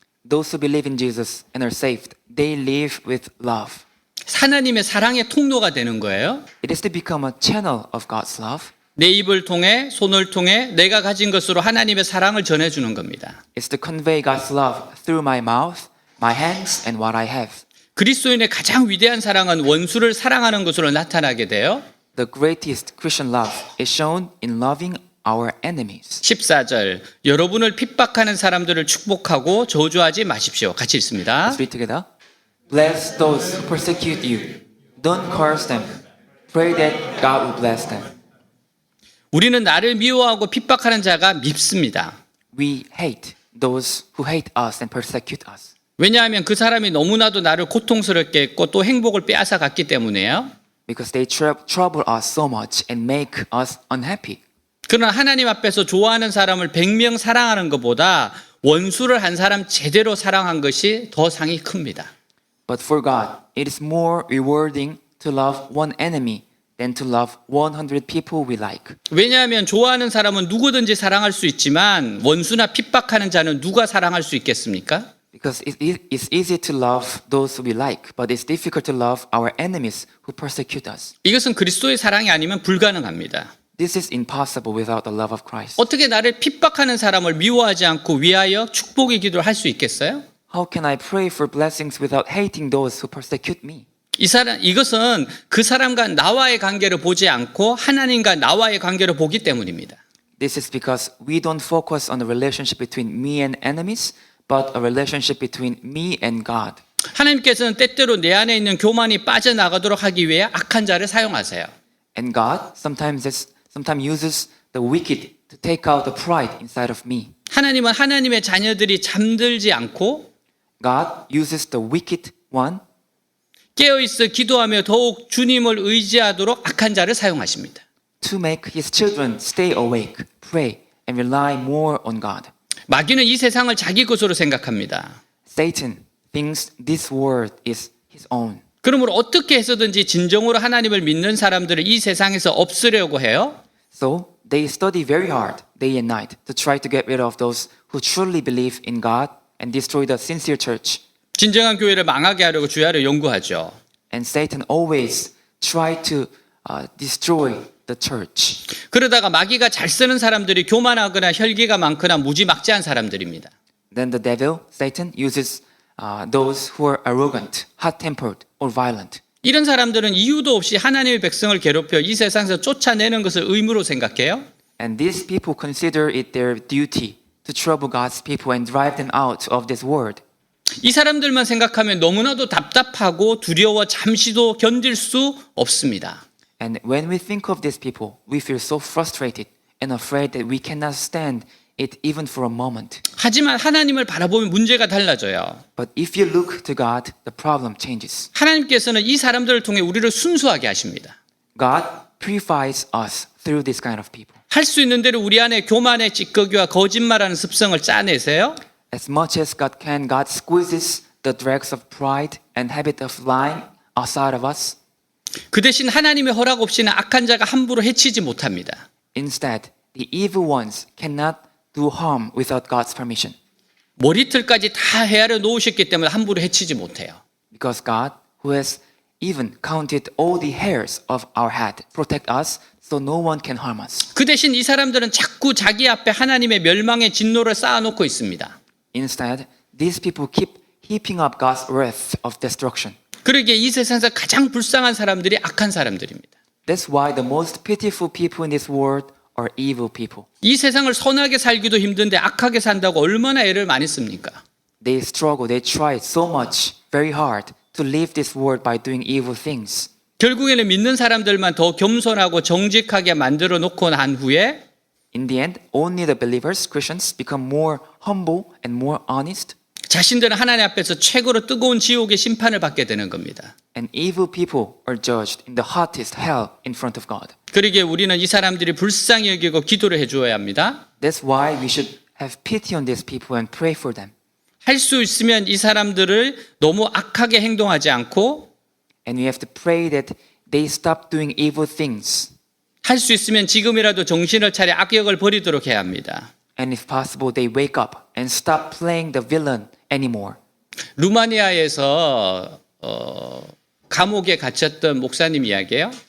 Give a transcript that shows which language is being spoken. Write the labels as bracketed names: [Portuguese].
[English] Those who believe in Jesus and are saved, they live with love. [Korean] 하나님의 사랑의 통로가 되는 거예요. [English] It is to become a channel of God's love. [Korean] 내 입을 통해 손을 통해 내가 가진 것으로 하나님의 사랑을 전해주는 겁니다. [English] It's to convey God's love through my mouth, my hands, and what I have. [Korean] 그리스도인의 가장 위대한 사랑은 원수를 사랑하는 것으로 나타나게 돼요. [English] The greatest Christian love is shown in loving our enemies. [Korean] 14절 여러분을 핍박하는 사람들을 축복하고 저주하지 마십시오. 같이 읽습니다. [English] Let's read together. Bless those who persecute you. Don't curse them. Pray that God will bless them. [Korean] 우리는 나를 미워하고 핍박하는 자가 밉습니다. [English] We hate those who hate us and persecute us. [Korean] 왜냐하면 그 사람이 너무나도 나를 고통스럽게 했고 또 행복을 빼앗아 갔기 때문에요. [English] Because they trouble us so much and make us unhappy. [Korean] 그러나 하나님 앞에서 좋아하는 사람을 100명 사랑하는 것보다 원수를 한 사람 제대로 사랑한 것이 더 상이 큽니다. [English] But for God, it is more rewarding to love one enemy than to love 100 people we like. [Korean] 왜냐하면 좋아하는 사람은 누구든지 사랑할 수 있지만 원수나 핍박하는 자는 누가 사랑할 수 있겠습니까? [English] Because it's easy to love those who we like, but it's difficult to love our enemies who persecute us. [Korean] 이것은 그리스도의 사랑이 아니면 불가능합니다. [English] This is impossible without the love of Christ. [Korean] 어떻게 나를 핍박하는 사람을 미워하지 않고 위하여 축복의 기도를 할 수 있겠어요? [English] How can I pray for blessings without hating those who persecute me? [Korean] 이것은 그 사람과 나와의 관계를 보지 않고 하나님과 나와의 관계를 보기 때문입니다. [English] This is because we don't focus on the relationship between me and enemies, but a relationship between me and God. [Korean] 하나님께서는 때때로 내 안에 있는 교만이 빠져나가도록 하기 위해 악한 자를 사용하세요. [English] And God sometimes uses the wicked to take out the pride inside of me. [Korean] 하나님은 하나님의 자녀들이 잠들지 않고 [English] God uses the wicked one [Korean] 깨어있어 기도하며 더욱 주님을 의지하도록 악한 자를 사용하십니다. [English] to make his children stay awake, pray, and rely more on God. [Korean] 마귀는 이 세상을 자기 것으로 생각합니다. [English] Satan thinks this world is his own. [Korean] 그러므로 어떻게 해서든지 진정으로 하나님을 믿는 사람들을 이 세상에서 없애려고 해요. [English] So they study very hard, day and night, to try to get rid of those who truly believe in God and destroy the sincere church. [Korean] 진정한 교회를 망하게 하려고 주야를 연구하죠. [English] And Satan always try to destroy the church. [Korean] 그러다가 마귀가 잘 쓰는 사람들이 교만하거나 혈기가 많거나 무지막지한 사람들입니다. [English] Then the devil, Satan, uses those who are arrogant, hot-tempered, or violent. [Korean] 이런 사람들은 이유도 없이 하나님의 백성을 괴롭혀 이 세상에서 쫓아내는 것을 의무로 생각해요. [English] And these people consider it their duty to trouble God's people and drive them out of this world. [Korean] 이 사람들만 생각하면 너무나도 답답하고 두려워 잠시도 견딜 수 없습니다. [English] And when we think of these people, we feel so frustrated and afraid that we cannot stand it even for a moment. [Korean] 하지만 하나님을 바라보면 문제가 달라져요. [English] But if you look to God, the problem changes. [Korean] 하나님께서는 이 사람들을 통해 우리를 순수하게 하십니다. [English] God purifies us through this kind of people. [Korean] 할 수 있는 대로 우리 안에 교만의 찌꺼기와 거짓말하는 습성을 짜내세요. [English] As much as God can, God squeezes the dregs of pride and habit of lying outside of us. [Korean] 그 대신 하나님의 허락 없이는 악한 자가 함부로 해치지 못합니다. [English] Instead, the evil ones cannot do harm without God's permission. [Korean] 머리털까지 다 헤아려 놓으셨기 때문에 함부로 해치지 못해요. [English] Because God, who has even counted all the hairs of our head, protect us so no one can harm us. [Korean] 그 대신 이 사람들은 자꾸 자기 앞에 하나님의 멸망의 진노를 쌓아놓고 있습니다. [English] Instead, these people keep heaping up God's wrath of destruction. [Korean] 그러기에 이 세상에서 가장 불쌍한 사람들이 악한 사람들입니다. [English] That's why the most pitiful people in this world are evil people. [Korean] 이 세상을 선하게 살기도 힘든데 악하게 산다고 얼마나 애를 많이 씁니까? [English] They struggle, they try so much, very hard, to live this world by doing evil things. [Korean] 결국에는 믿는 사람들만 더 겸손하고 정직하게 만들어 놓고 난 후에 [English] In the end, only the believers, Christians, become more humble and more honest, [Korean] 자신들은 하나님 앞에서 최고로 뜨거운 지옥의 심판을 받게 되는 겁니다. [English] and evil people are judged in the hottest hell in front of God. [Korean] 그러기에 우리는 이 사람들이 불쌍히 여기고 기도를 해주어야 합니다. [English] That's why we should have pity on these people and pray for them. [Korean] 할 수 있으면 이 사람들을 너무 악하게 행동하지 않고 [English] And we have to pray that they stop doing evil things. [Korean] 할 수 있으면 지금이라도 정신을 차려 악역을 버리도록 해야 합니다. [English] And if possible, they wake up and stop playing the villain anymore. [Korean] 루마니아에서 감옥에 갇혔던 목사님 이야기예요.